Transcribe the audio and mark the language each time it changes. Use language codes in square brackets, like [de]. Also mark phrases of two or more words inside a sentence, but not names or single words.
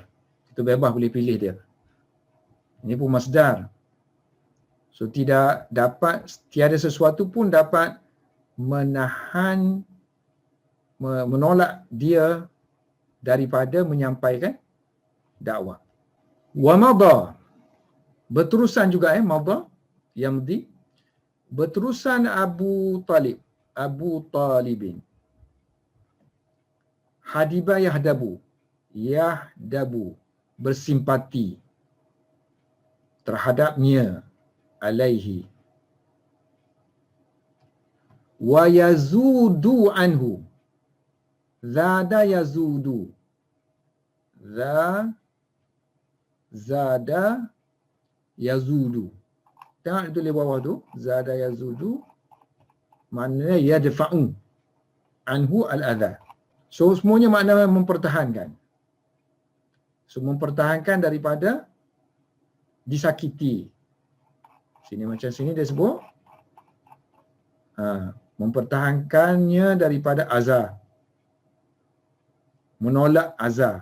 [ms] Itu bebas boleh pilih dia. Ini pun masdar. So tiada sesuatu pun dapat menahan, menolak dia daripada menyampaikan dakwah. [ar] ومضى, [ms] berterusan juga [ar] مضى يمضي, [ms] berterusan Abu Talibin. [ar] حدب يحدب, [ms] bersimpati terhadapnya, alaihi. [ar] ويذود عنه، ذاد يذود، ذاد يذود. [ms] Tengok itu di bawah tu, [ar] ذاد يذود, [ms] maknanya [ar] يدفع عنه الأذى. [ms] So semuanya makna mempertahankan. So mempertahankan daripada disakiti. Sini macam sini dia sebut mempertahankannya daripada azab, menolak azab.